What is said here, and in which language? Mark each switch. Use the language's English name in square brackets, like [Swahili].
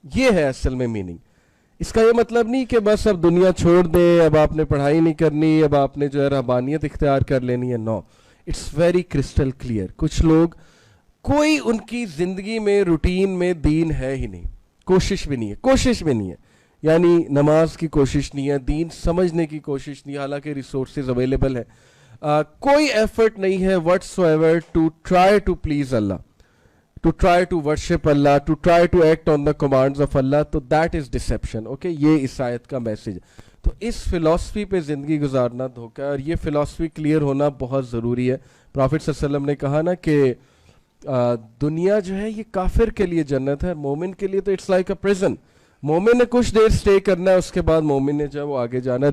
[Hindi] ये है असल में मीनिंग। इसका ये मतलब नहीं कि बस अब दुनिया छोड़ दें, अब आपने पढ़ाई नहीं करनी, अब आपने जो है रहबानियत इख्तियार कर लेनी है। [English] No, it's very crystal clear. [Hindi] कुछ लोग, कोई उनकी जिंदगी में रूटीन में दीन है ही नहीं, कोशिश भी नहीं है, कोशिश भी नहीं है, यानी नमाज की कोशिश नहीं है, दीन समझने की कोशिश नहीं है, हालांकि रिसोर्सेज अवेलेबल है। कोई एफर्ट नहीं है [English] Whatsoever to try to please Allah, to try to worship Allah, to try to act on the commands of Allah, तो that is deception। [Hindi] ओके, ये इस आयत का मैसेज। तो इस फिलॉसफी पे ज़िंदगी गुजारना धोखा है, और ये फिलॉसफी क्लियर होना बहुत ज़रूरी है। प्रॉफिट सल्लल्लाहु अलैहि वसल्लम ने कहा ना कि दुनिया जो है ये काफिर के लिए जन्नत है, मोमिन के लिए तो [English] It's like a prison. [Hindi] मोमिन ने कुछ देर स्टे करना है, उसके बाद मोमिन ने जो वो आगे जाना है।